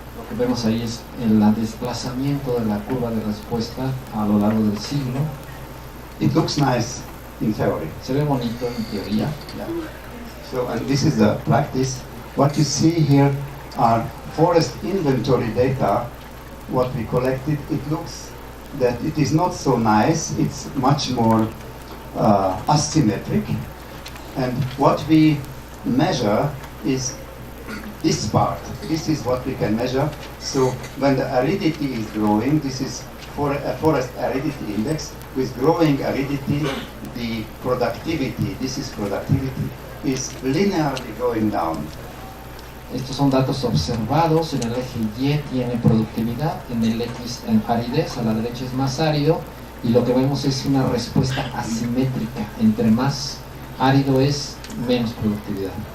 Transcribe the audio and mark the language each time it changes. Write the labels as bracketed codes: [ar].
[es] Lo que vemos ahí es el desplazamiento de la curva de respuesta a lo largo del siglo. [en] It looks nice in theory. [es] Se ve bonito en teoría. [en] Yeah. So, and this is the practice. What you see here are forest inventory data, what we collected. It looks that it is not so nice. It's much more asymmetric. And what we measure is this part. This is what we can measure. So when the aridity is growing, this is for a forest aridity index. With growing aridity, the productivity, this is productivity, is linearly going down. [es] Estos son datos observados. En el eje Y tiene productividad, en el X en aridez, a la derecha es más árido, y lo que vemos es una respuesta asimétrica. Entre más árido es, menos productividad.